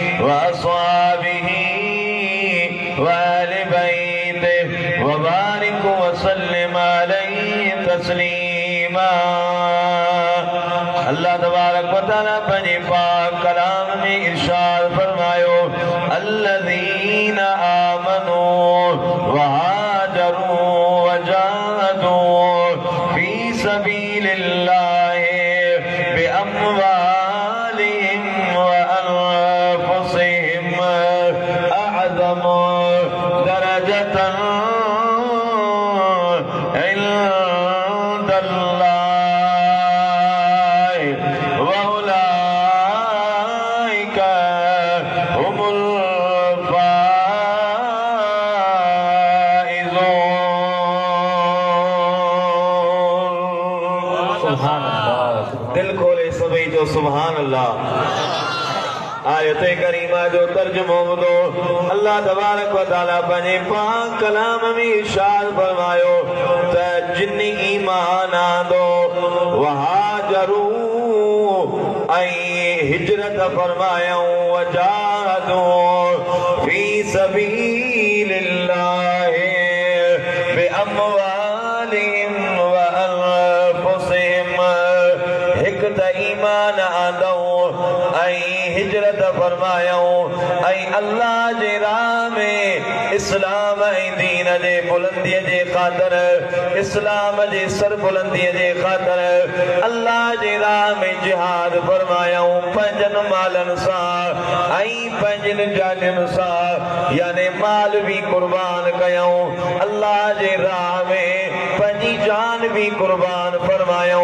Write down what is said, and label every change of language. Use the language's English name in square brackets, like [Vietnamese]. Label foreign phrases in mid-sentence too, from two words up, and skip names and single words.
[Arabic] أصحابه وأهل بيته وبارك وسلم عليه تسليما. الله تبارك وتعالى [Sindhi] अपने पाक कलाम में इरशाद फरमायो, [Arabic] الذين آمنوا وهاجروا وجاهدوا في سبيل الله بأموالهم وأنفسهم أعظم درجة عند الله وأولئك هم [Sindhi] दिल खोले सभी जो [Arabic] سبحان الله. [Sindhi] आयत करीमा जो तर्जुमो दो [Arabic] الله تبارك وتعالى [Sindhi] अपने पाक कलाम में इरशाद फरमायो त जिन्नी ईमान आंदो वहाजरू ऐं हिजरत फरमायो [Arabic] وجاهدوا في سبيل الله بأموالهم وأنفسهم. [Sindhi] हिक त ईमान आंदो ऐं हिजरत फरमायो ऐं अल्लाह जे राह में इस्लाम ऐं दीन जे बुलंदीअ जे ख़ातिर, इस्लाम जे सरबुलंदीअ जे ख़ातिर अल्लाह जे राह में जिहाद फरमायो पंहिंजनि मालनि सां ऐं पंहिंजनि जानियुनि सां, यानी माल भी कुर्बान कयूं अल्लाह जे राह में, पंहिंजी जान भी कुर्बान फरमायो।